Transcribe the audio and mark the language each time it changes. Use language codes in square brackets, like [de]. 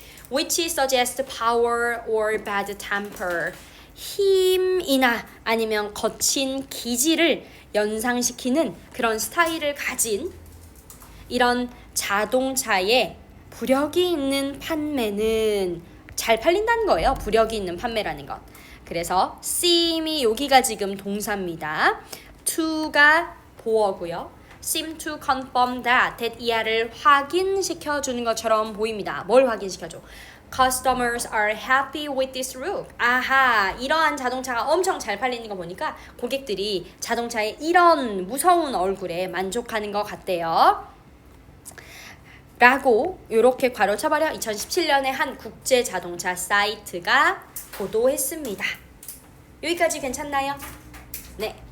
[en] which suggests power or bad temper [ko] 힘이나 아니면 거친 기질을 연상시키는 그런 스타일을 가진 이런 자동차에 부력이 있는 판매는 잘 팔린다는 거예요. 부력이 있는 판매라는 것. 그래서 seem이 여기가 지금 동사입니다. to가 보어고요. [en] seem to confirm that [ko] 이하를 확인시켜 주는 것처럼 보입니다. 뭘 확인시켜줘? [en] Customers are happy with this look. [ko] 아하, 이러한 자동차가 엄청 잘 팔리는 거 보니까 고객들이 자동차의 이런 무서운 얼굴에 만족하는 것 같대요. 라고 이렇게 괄호 쳐버려 2017년에 한 국제 자동차 사이트가 보도했습니다. 여기까지 괜찮나요? 네.